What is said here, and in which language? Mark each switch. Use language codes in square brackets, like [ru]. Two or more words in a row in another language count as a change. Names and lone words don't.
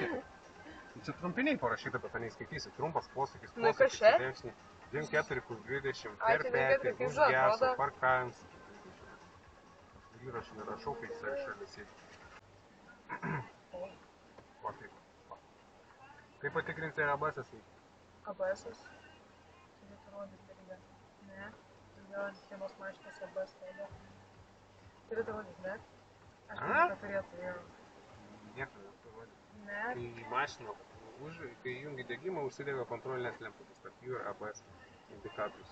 [lt] Čia trumpiniai parašyta, bet to neįskaitysi. Trumpas posūkis, Nu, kas čia? 24 plus 20, Ai, per tai petį, kaip užgeso, atrodo. parkavimas. Ir aš nerašau, kai šalia sėdi. Va taip. Kaip patikrinti ABS-as veikia? ABS-as? Turėtų rodyti irgi. Ne. Jo, vienos mašinos ABS rodo. Turėtų rodyti, ne? Aš manau, kad turėtų, jo. Nieko nerodyti. Ne. Kai mašina, kai jungi degimą, užsidega kontrolinės lemputės, tarp jų ir ABS indikatorius.